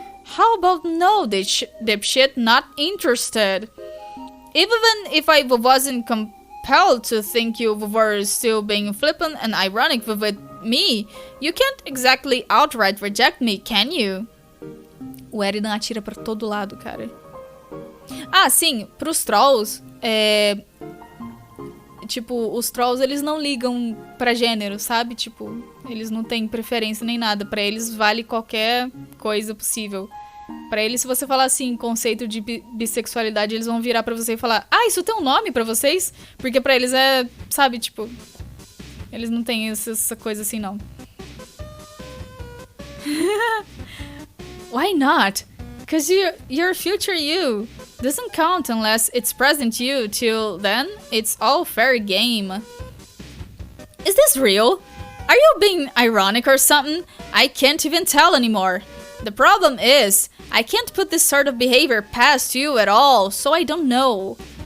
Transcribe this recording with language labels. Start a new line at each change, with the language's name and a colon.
English: How about no, dipshit, not interested? Even if I wasn't compelled to think you were still being flippant and ironic with me, you can't exactly outright reject me, can you?
Portuguese: O Eridan atira pra todo lado, cara. Ah, sim, pros trolls, tipo, os trolls eles não ligam pra gênero, sabe? Tipo, eles não têm preferência nem nada. Pra eles vale qualquer coisa possível. Pra eles, se você falar assim, conceito de bissexualidade, eles vão virar pra você e falar: ah, isso tem um nome pra vocês? Porque pra eles é, sabe, tipo, eles não têm essa coisa assim, não.
English: Why not? Cause your future you doesn't count unless it's present you. Till then, it's all fair game. Is this real? Are you being ironic or something? I can't even tell anymore. The problem is, I can't put this sort of behavior past you at all, so I don't know.